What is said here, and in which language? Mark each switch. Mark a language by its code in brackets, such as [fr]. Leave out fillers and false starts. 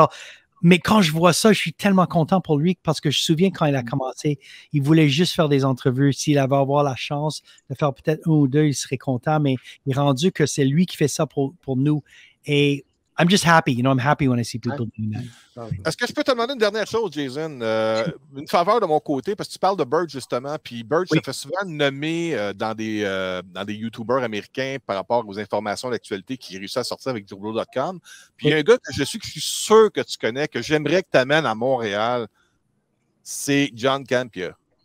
[fr] Alors, mais quand je vois ça, je suis tellement content pour lui parce que je me souviens quand il a commencé, il voulait juste faire des entrevues. S'il avait avoir la chance de faire peut-être 1 ou 2, il serait content, mais il est rendu que c'est lui qui fait ça pour nous. [en] Et I'm just happy. You know, I'm happy when I see people doing that. [fr] Est-ce que je peux te demander une dernière chose, Jason? Une faveur de mon côté, parce que tu parles de Burge, justement, puis Burge se fait souvent nommer dans des YouTubers américains par rapport aux informations d'actualité qui réussissent à sortir avec Joblo.com. Puis il y a un gars que je suis sûr que tu connais, que j'aimerais que tu amènes à Montréal, c'est John Campia.